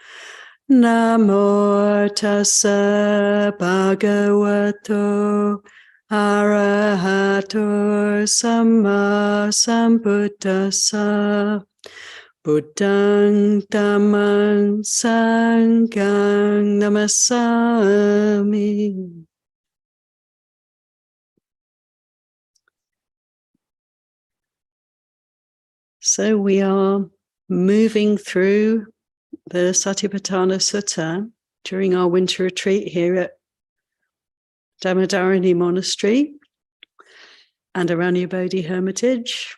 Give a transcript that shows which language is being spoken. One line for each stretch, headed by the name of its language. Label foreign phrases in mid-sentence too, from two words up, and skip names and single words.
Pali: Namo tassa bhagavato arahato samma sambuddhassa. Buddhang dhammang sanghang namasami.
English: So we are moving through the Satipatthana Sutta during our winter retreat here at Dhammadharini Monastery and Aranya Bodhi Hermitage.